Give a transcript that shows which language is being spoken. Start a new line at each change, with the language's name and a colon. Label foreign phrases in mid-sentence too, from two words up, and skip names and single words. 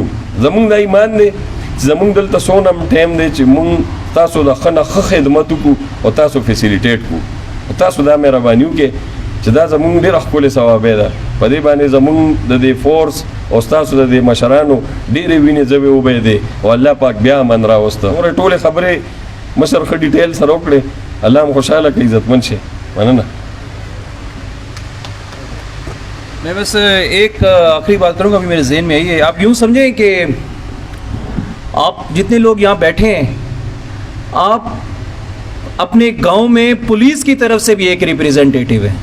Pashto: زمونږ دا ایمان دی چې زمونږ دلته څونه ټایم دی چې مونږ تاسو د ښه نه ښه خدمت وکړو او تاسو فیسیلیټیټ کړو، او تاسو دا مهرباني وکړئ چې دا زمونږ ډېره ښکلې ثوابۍ ده. په دې باندې زمونږ د دې فورس او ستاسو د دې مشرانو ډېرې وینې ځوې وبهېدې او الله پاک بیا امن راوسته. ګورئ ټولې خبرې مشر ښه ډیټیل سره وکړې، الله هم خوشحاله کړي، عزتمند شي. مننه.
Urdu: میں بس ایک آخری بات کروں گا، ابھی میرے ذہن میں آئی ہے. آپ یوں سمجھیں کہ آپ جتنے لوگ یہاں بیٹھے ہیں، آپ اپنے گاؤں میں پولیس کی طرف سے بھی ایک ریپریزنٹیٹو ہے.